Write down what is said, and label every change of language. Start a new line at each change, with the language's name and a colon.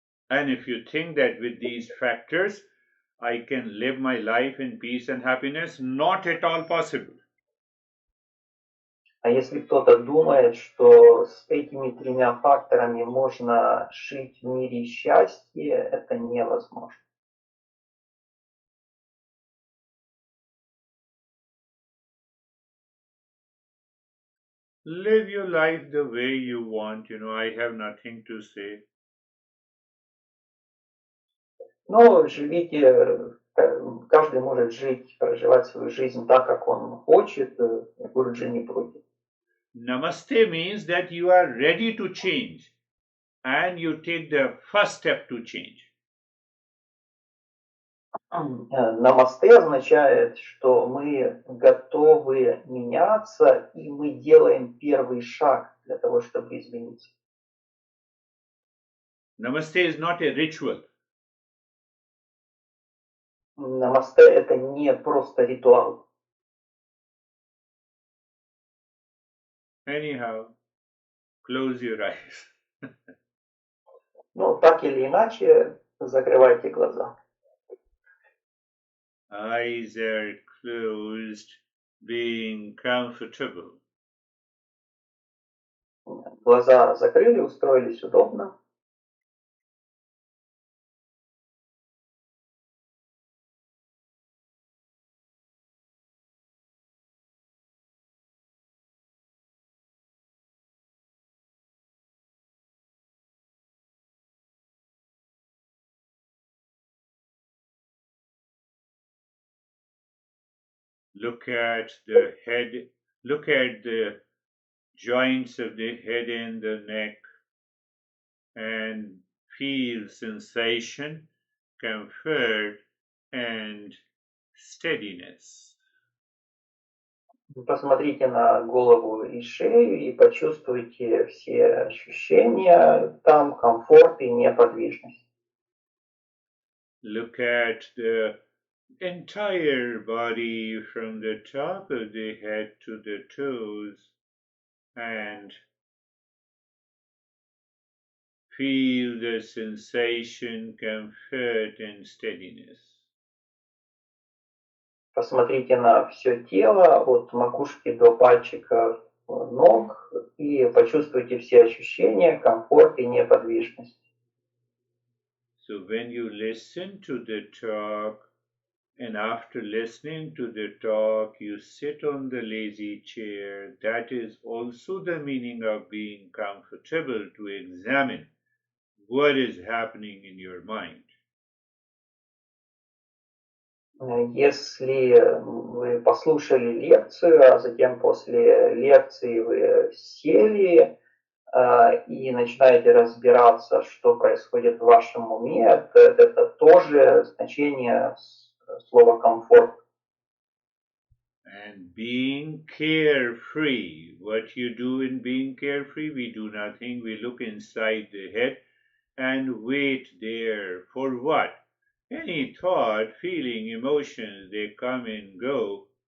English: And if you think that with these factors I can live my life in peace and happiness, not at all possible.
Russian: А если кто-то думает, что с этими тремя факторами можно жить в мире счастья, это невозможно.
English: Live your life the way you want, I have nothing to say.
Russian: Но живите, каждый может жить, проживать свою жизнь так, как он хочет, Гуруджи не против.
English: Namaste means that you are ready to change and you take the first step to change.
Russian: Намасте означает, что мы готовы меняться, и мы делаем первый шаг для того, чтобы измениться.
English: Namaste is not a ritual.
Russian: Намасте – это не просто ритуал.
English: Anyhow, close your eyes.
Russian: Ну, так или иначе, закрывайте глаза.
English: Eyes are closed, being comfortable.
Russian: Глаза закрыли, устроились удобно.
English: Look at the head, look at the joints of the head and the neck and feel sensation, comfort, and steadiness.
Russian: Посмотрите на голову и шею и почувствуйте все ощущения, там комфорт и неподвижность.
English: Look at the entire body from the top of the head to the toes and feel the sensation, comfort, and steadiness.
Russian: Посмотрите на все тело от макушки до пальчиков ног и почувствуйте все ощущения, комфорт и неподвижность.
English: So when you listen to the talk, and after listening to the talk, you sit on the lazy chair, that is also the meaning of being comfortable to examine what is happening in your mind.
Russian: Если вы послушали лекцию, а затем после лекции вы сели и начинаете разбираться, что происходит в вашем уме, это тоже значение слова комфорт.
English: And being carefree, what you do in being carefree, we do nothing. We look inside the head and wait there for what? Any thought, feeling, emotions, they come and go.